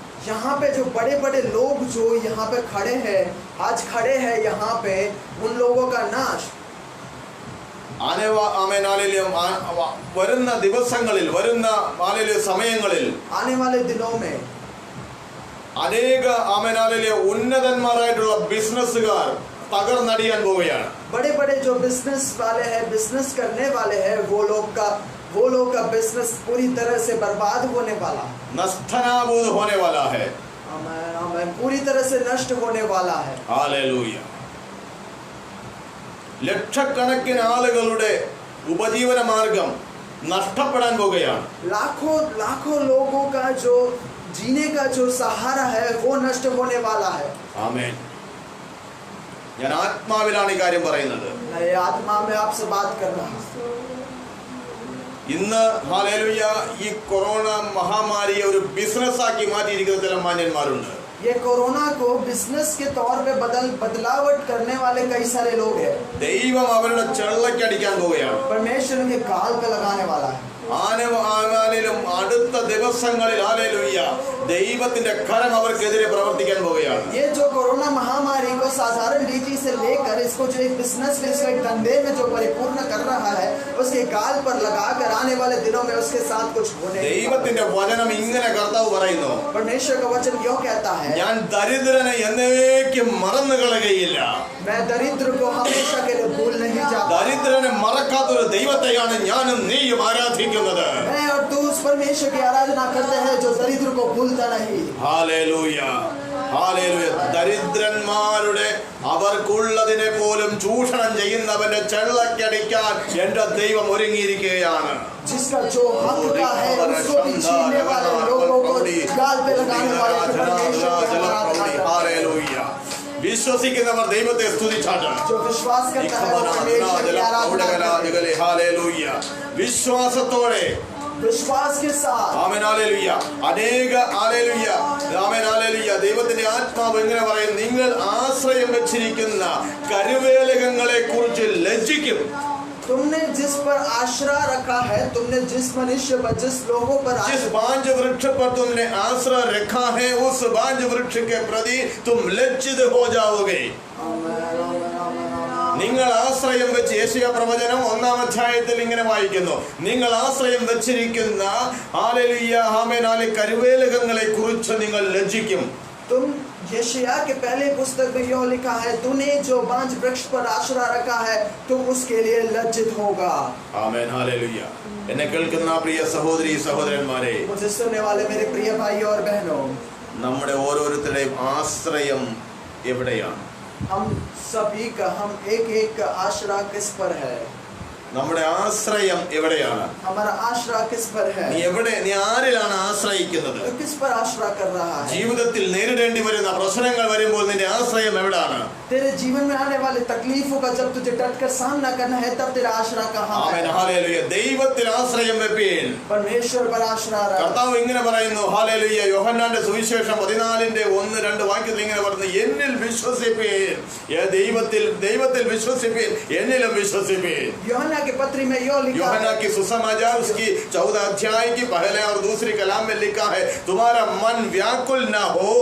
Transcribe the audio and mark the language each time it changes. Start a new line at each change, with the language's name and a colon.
Hindi: यहाँ पे जो बड़े बड़े लोग जो यहाँ पे खड़े हैं, आज खड़े हैं यहाँ पे, उन लोगों का नाश
Malayalam: വരുന്ന ദിവസങ്ങളിൽ, വരുന്ന സമയങ്ങളിൽ,
Hindi: आने वाले दिनों में
Malayalam: അനേക ഉന്നതന്മാരായിട്ടുള്ള ബിസിനസ്സുകാർ തകർന്നടിയാൻ പോവുകയാണ്.
Hindi: बड़े बड़े जो बिजनेस वाले हैं, बिजनेस करने वाले हैं, वो लोग का बिजनेस पूरी तरह से बर्बाद होने वाला, नस्तनाबूद होने वाला है. आमेन, पूरी तरह से नष्ट होने वाला है. हालेलूया.
Malayalam: ലക്ഷക്കണക്കിന് ആളുകളുടെ ഉപജീവന മാർഗം നഷ്ടപ്പെടാൻ പോവുകയാണ്.
Hindi: लाखों लोगों का जो जीने का जो सहारा है वो नष्ट होने वाला है.
Malayalam: ആമേൻ. ഞാൻ ആത്മാവിലാണ് ഈ കാര്യം പറയുന്നത്.
Hindi: मैं आत्मा में आपसे बात कर रहा हूं.
Malayalam: ഇന്ന് ഹല്ലേലൂയ ഈ കൊറോണ മഹാമാരിയെ ഒരു ബിസിനസ് ആക്കി മാറ്റിയിരിക്കുന്ന ചില മാന്യന്മാരുണ്ട്.
Hindi: ये कोरोना को बिजनेस के तौर पे बदलावट करने वाले कई सारे लोग हैं.
Malayalam: ദൈവം അവരുടെ ചെള്ളക്കടിക്കാൻ പോവുകയാണ്.
Hindi: परमेश्वर उनके गाल पे लगाने वाला है.
Malayalam: ആനവാനാലിലും അടുത്ത ദിവസങ്ങളിൽ ഹല്ലേലൂയ ദൈവത്തിന്റെ കരം അവർക്കെതിരെ പ്രവർത്തിക്കാൻ പോവുകയാണ്.
Hindi: ये जो कोरोना महामारी को साधारण रीति से लेकर इसको जो एक बिजनेस में इसको एक धंधे में जो परिपूर्ण कर रहा है उसके गाल पर लगाकर आने वाले दिनों में उसके साथ कुछ होने.
Malayalam: ദൈവത്തിന്റെ വചനം ഇങ്ങനെ കർത്താവ് പറയുന്നു,
Hindi: परमेश्वर का वचन क्यों कहता है,
Malayalam: ഞാൻ ദരിദ്രനെ എന്നേക്കും മറന്നു കളയുകയില്ല.
Hindi: मैं दरिद्र को हमेशा के लिए भूल नहीं जाता.
Malayalam: ദരിദ്രനെ മറക്കാത്തൊരു ദൈവത്തെയാണ് ഞാനും നീയും ആരാധിക്കുന്നത്.
Hindi: मैं और तू उस परमेश्वर की आराधना करते हैं जो दरिद्र को भूलता नहीं.
Malayalam: Hallelujah hallelujah. ദരിദ്രന്മാരുടെ അവർക്കുള്ളതിനെ പോലും ചൂഷണം ചെയ്യുന്നവന്റെ ചെള്ളക്കടിക്കാൻ എന്റെ ദൈവം ഒരുങ്ങിയിരിക്കുകയാണ്.
Hindi: जिसका जो हक का है उसको भी छीनने वाले लोगों को गाल पे लगाने वाले परमेश्वर की आराधना करते हैं.
Malayalam: ഹല്ലേലൂയ. വിശ്വസിക്കുന്നവർ ദൈവത്തെ സ്തുതിച്ചാണ്.
Hindi: जो विश्वास करता है वो परमेश्वर की आराधना करता है.
Malayalam: ഹല്ലേലൂയ. വിശ്വാസത്തോടെ
Hindi: विश्वास के साथ
Malayalam: ആമേൻ ഹല്ലേലൂയ. അനേക ഹല്ലേലൂയ ആമേൻ ഹല്ലേലൂയ. ദൈവത്തിന്റെ ആത്മാവ് എങ്ങനെ പറയും, നിങ്ങൾ ആശ്രയം വെച്ചിരിക്കുന്ന കരുവേലകങ്ങളെ കുറിച്ച് ലജ്ജിക്കും.
Hindi: तुमने जिस पर आश्रय रखा है, तुमने जिस मनुष्य पर जिस लोगों पर जिस बांझ वृक्ष पर तुमने आश्रय रखा है उस बांझ वृक्ष के प्रति तुम लज्जित हो जाओगे.
Malayalam: നിങ്ങൾ ആശ്രയം വെച്ച് യെശയ്യാ പ്രവചനം 1-ാം അധ്യായത്തിൽ ഇങ്ങനെ വായിക്കുന്നു, നിങ്ങൾ ആശ്രയം വെച്ചിരിക്കുന്ന ഹല്ലേലൂയ ആമേൻ ഹല്ലേലൂയ കരുവേലകങ്ങളെ കുറിച്ച് നിങ്ങൾ ലജ്ജിക്കും.
Hindi: तुम यशायाह के पहले पुस्तक में यह लिखा है, तूने जो बांझ वृक्ष पर आश्रय रखा है तुम उसके लिए लज्जित होगा.
Malayalam: Amen hallelujah. എന്നെ കേൾക്കുന്ന പ്രിയ സഹോദരി സഹോദരന്മാരെ,
Hindi: मुझे सुनने वाले मेरे प्रिय भाइयों और बहनों,
Malayalam: നമ്മുടെ ഓരോരുത്തരുടെയും ആശ്രയം എവിടെയാണ്?
Hindi: हम सभी का हम एक एक का आश्रय किस पर है?
Malayalam: നമ്മുടെ ആശ്രയം എവിടെയാണ്?
Hindi: हमारा आश्रय किस पर है?
Malayalam: നീ ആരിലാണ് ആശ്രയിക്കുന്നത്?
Hindi: तो किस पर आश्रय कर रहा है?
Malayalam: ജീവിതത്തിൽ നേരിടേണ്ടി വരുന്ന പ്രശ്നങ്ങൾ വരുമ്പോൾ നിന്റെ ആശ്രയം എവിടെയാണ്?
Hindi: तेरे जीवन में आने वाले तकलीफों का जब तुझे डटकर सामना करना है तब तेरा आश्रय कहाँ
Malayalam: ആമേൻ
Hindi: है?
Malayalam: ഹല്ലേലൂയ. ദൈവത്തിൽ ആശ്രയം വെപ്പീൻ.
Hindi: परमेश्वर पर आश्रय रख.
Malayalam: കർത്താവ് ഇങ്ങനെ പറയുന്നു, ഹല്ലേലൂയ. യോഹന്നാന്റെ സുവിശേഷം 14:1-2 വാക്യത്തിൽ ഇങ്ങനെ പറയുന്നു, എന്നിൽ വിശ്വസിപ്പീൻ. ദൈവത്തിൽ വിശ്വസിപ്പീൻ, എന്നിലും വിശ്വസിപ്പീൻ.
Hindi: यूहन्ना के पत्री में यह लिखा यूहन्ना है, की सुसमाचार उसकी 14 अध्याय की पहले और दूसरी कलाम में लिखा है, तुम्हारा मन व्याकुल न हो.